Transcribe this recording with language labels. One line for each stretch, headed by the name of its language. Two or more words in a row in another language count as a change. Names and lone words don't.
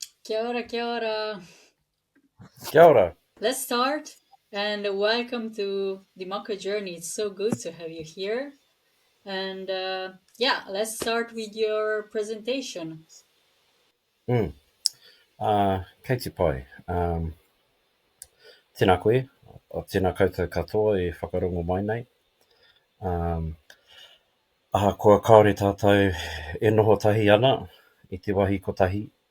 Māori: Kia ora, kia ora. Kia ora.
English: Let's start and welcome to the Moko Journey. It's so good to have you here. And let's start with your presentation.
Māori: Kei te pai. Tēnā koe, o tēnā koutou katoa e whakarongo mai nei. Kua kaore tātou e noho tahi ana i te wahi kotahi.